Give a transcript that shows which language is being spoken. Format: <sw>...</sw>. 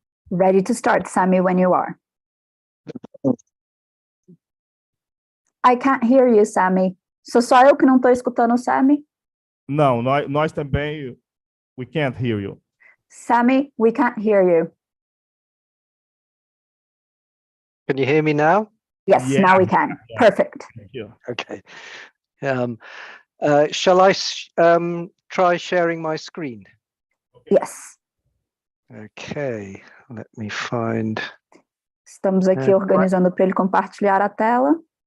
<en>Ready to start, Sami, when you are. I can't hear you, Sami.</en> <pt>Só eu que não estou escutando o Sami? Não, nós também,</pt> <en>we can't hear you. Sami, we can't hear you. Can you hear me now? Yes, Yeah. now we can. Yeah. Perfect. Thank you. Okay. Shall I try sharing my screen? Yes. Okay, let me find.</en> <pt>Estamos aqui organizando para ele compartilhar a tela.</pt>